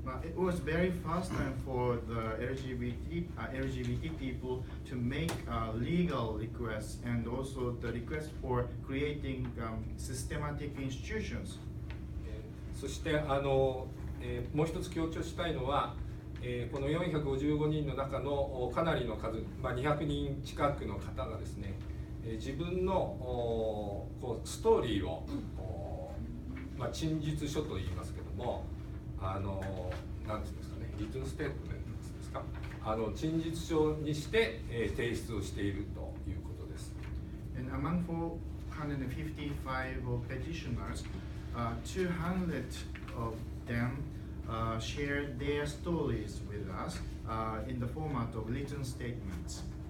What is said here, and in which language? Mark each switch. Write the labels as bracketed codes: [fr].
[en] It was very first time for the LGBT people to make legal requests and also the request for creating systematic institutions. [ja] そしてもう一つ強調したいのは、この455人の中のかなりの数、200人近くの方がですね、自分のストーリーを、陳述書といいますけども、なんていうんですかね、リトンステートメントですか、陳述書にして、提出をしているということです。 [en] And among 455 of petitioners, 200 of them shared their stories with us in the format of written statements.